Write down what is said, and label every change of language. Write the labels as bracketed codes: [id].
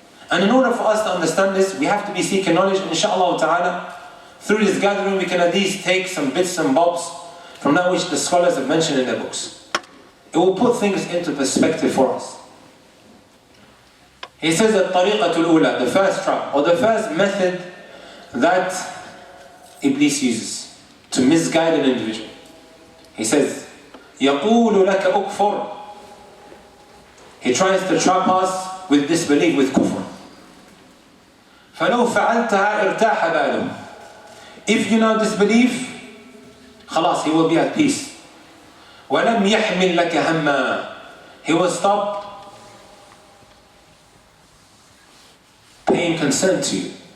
[en] And in order for us to understand this, we have to be seeking knowledge, and inshallah ta'ala, through this gathering we can at least take some bits and bobs from that which the scholars have mentioned in their books. It will put things into perspective for us. He says that [ar] الطريقة الأولى, [en] the first trap, or the first method that Iblis uses to misguide an individual. He says, [ar] يَقُولُ لَكَ أُكْفُرْ. [en] He tries to trap us with disbelief, with kufr. [ar] فَلَوْ فَعَلْتَهَا ارْتَاحَ بَالُهُ. [en] If you now disbelieve, خلاص, he will be at peace. [ar] وَلَمْ يَحْمِلْ لَكَ هَمًّا. [en] He will stop paying concern to you.